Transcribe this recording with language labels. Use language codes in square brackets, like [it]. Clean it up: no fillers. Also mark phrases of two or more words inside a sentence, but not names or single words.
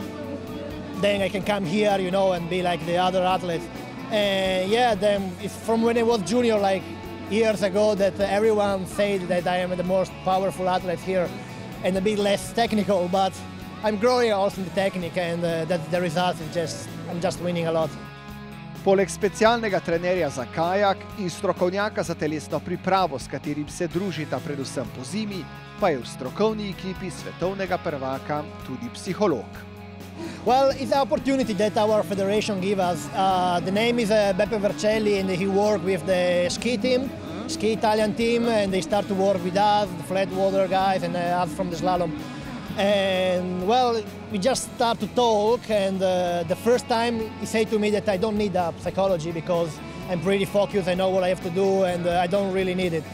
[en] Then I can come here, and be like the other athletes. And yeah, then it's from when I was junior, like years ago, that everyone said that I am the most powerful athlete here and a bit less technical, but I'm growing also in the technique, and that's the result. I'm just winning a lot. [sl] Poleg specialnega trenerja za kajak in strokovnjaka za telesno pripravo, s katerim se družita predvsem po zimi, pa je v strokovni ekipi svetovnega prvaka tudi psiholog. [en] Well, it's an opportunity that our federation gives us. The name is Beppe Vercelli, and he works with the ski Italian team, and they start to work with us, the flat water guys, and us from the slalom. And well, we just start to talk, and the first time he said to me that I don't need psychology because I'm pretty focused, I know what I have to do, and I don't really need it.